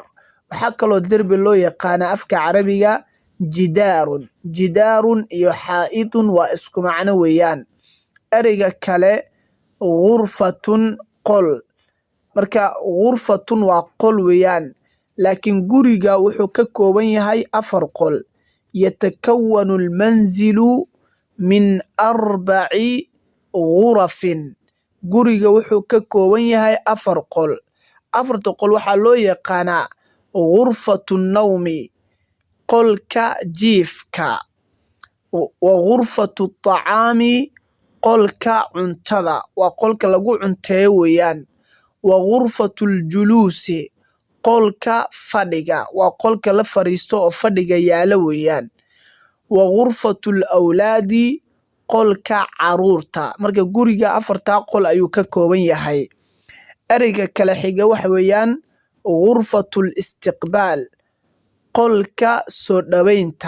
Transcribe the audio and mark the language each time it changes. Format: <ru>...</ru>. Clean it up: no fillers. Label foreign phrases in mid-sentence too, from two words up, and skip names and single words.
<so>waxaa kaloo derbi loo yaqaana afka carabiga jidaarun. jidaarun iyo xaa'itun waa isku macno weeyaan. ereyga kale ghurfatun, qol. marka ghurfatun waa qol weeyaan, laakiin guriga wuxuu ka kooban yahay 4 qol.</so> <ar>يتكون المنزل من 4 غرف.</ar> <so>guriga wuxuu ka kooban yahay 4 qol. 4 qol waxaa loo yaqaanaa</so> <ar>غرفة النوم,</ar> <so>qolka jiifka.</so> <ar>وغرفة الطعام,</ar> <so>qolka cuntada, waa qolka lagu cunteeyo weeyaan.</so> <ar>وغرفة الجلوس,</ar> <so>qolka fadhiga, waa qolka la fariisto oo fadhiga yaala weeyaan.</so> <ar>وغرفة الأولاد,</ar> <so>qolka caruurta. marka guriga 4 qol ayuu ka kooban yahay. ereyga kala xiga waxa weeyaan</so> <ar>غرفة الاستقبال,</ar> <so>qolka soo dhaweynta.</so>